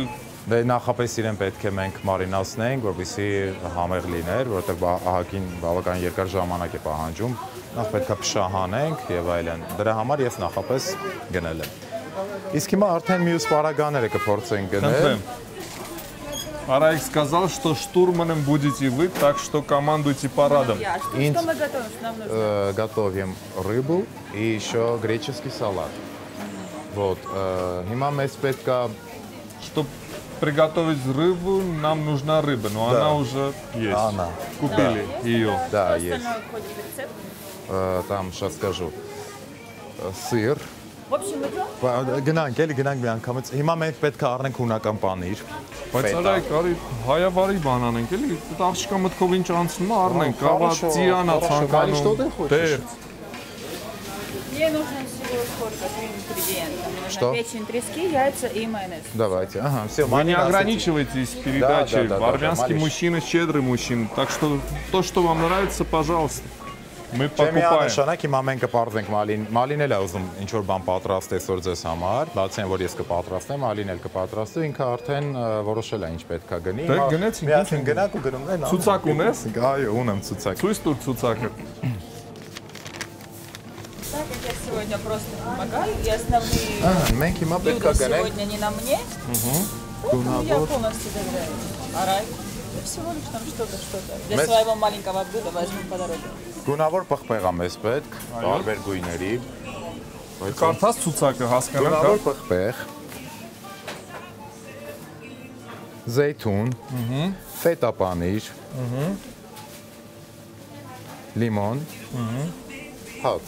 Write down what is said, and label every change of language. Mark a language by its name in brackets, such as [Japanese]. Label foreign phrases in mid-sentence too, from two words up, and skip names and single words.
[Armenian] Դե նախապես իրեն պետք է մենք մարինացնենք, որպեսզի համեղ լիներ, որովհետև ահագին բավական երկար ժամանակ է պահանջում։ Նախ պետք է փշահանենք եւ այլն։ Դրա համար ես նախապես գնել եմ։ Իսկ հիմա արդեն մյուս վարագանները կփորձենք գնել։ [Russian] Араик сказал, что штурманом будете вы, так что командуйте парадом. Что мы готовим? Готовим рыбу и еще греческий салат. Вот. [Armenian] Հիմա մեզ պետք է [Russian] чтобы приготовить рыбу, нам нужна рыба, но она уже есть. Она. Купили ее. Да, есть. есть. Остальное входит в рецепт? Там, сейчас скажу. Сыр. В общем, идем? [Armenian] Գնանք, էլի գնանք մի անգամից։ Հիմա մենք պետք է առնենք հունական պանիր։ Բայց Արայիկ, արի հայավարի բան անենք, էլի, այդ աղջիկա մտքով ինչ անցնում է, առնենք, կավա ծիանա ցանկանում։ Դերց։ [Russian] Мне нужно всего сколько? 3 ингредиента. Что? Печень трески, яйца и майонез. Давайте. Ага, все. Вы не ограничивайтесь передачей. Армянский мужчина щедрый мужчина. Так что то, что вам нравится, пожалуйста. Мы покупаем. [Armenian] Նշանակ հիմա մենք կպարտենք Մալին էլ է ուզում ինչ որ բան պատրաստել այսօր ձեզ համար, բացի այն որ ես կպատրաստեմ, Մալին էլ կպատրաստի, ինքը արդեն որոշել է ինչ պետք է գնի։ Դե գնացինք, միասին գնանք ու գնումներն անում։ Ցուցակ ունես։ Այո, ունեմ ցուցակ։ Ցույց տուր ցուցակը։ [Russian] Так как я сегодня просто помогаю, и основные [Armenian] մենք հիմա պետք է [Russian] блюда [Armenian] գնենք։ [Russian] сегодня не на мне, поэтому я полностью доверяю. Арайк, я всего лишь там что-то для своего маленького блюда возьму по дороге. [Armenian] Գունավոր պղպեղ է մեզ պետք, տարբեր գույների։ Կարդաց ցուցակը հասկանանք։ Գունավոր պղպեղ։ Զեյթուն, ֆետա պանիր, լիմոն, հաց։